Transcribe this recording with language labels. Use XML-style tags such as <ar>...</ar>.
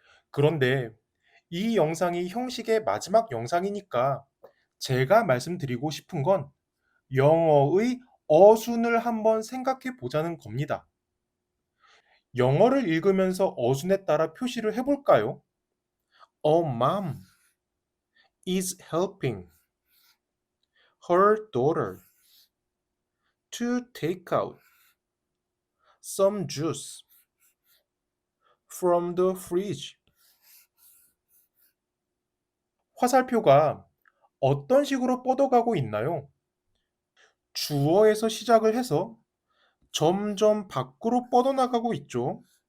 <ko>그런데 이 영상이 형식의 마지막 영상이니까 제가 말씀드리고 싶은 건 영어의 어순을 한번 생각해 보자는 겁니다. 영어를 읽으면서 어순에 따라 표시를 해볼까요?</ko> <en>Mom is helping her daughter to take out some juice from the fridge.</en> <ko>화살표가 어떤 식으로 뻗어가고 있나요? 주어에서 시작을 해서 점점 밖으로 뻗어나가고 있죠.</ko>